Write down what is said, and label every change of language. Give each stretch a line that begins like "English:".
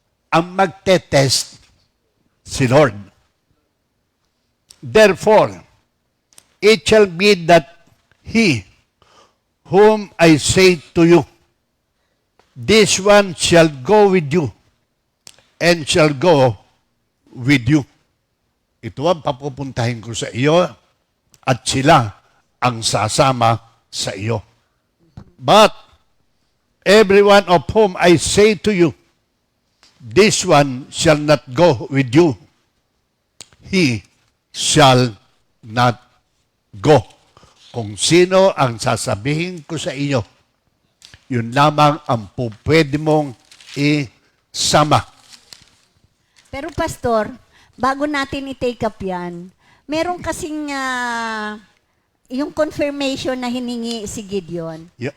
English: Ang magte-test si Lord. Therefore, it shall be that he whom I say to you, this one shall go with you, and shall go with you.
Filipino: Ito ang papupuntahin ko sa iyo, at sila ang sasama sa iyo.
English: But every one of whom I say to you, this one shall not go with you, he shall not go.
Filipino: Kung sino ang sasabihin ko sa iyo, yun lamang ang pwede mong isama. Pero Pastor, bago natin i-take up yan, meron kasing yung confirmation na hiningi si Gideon.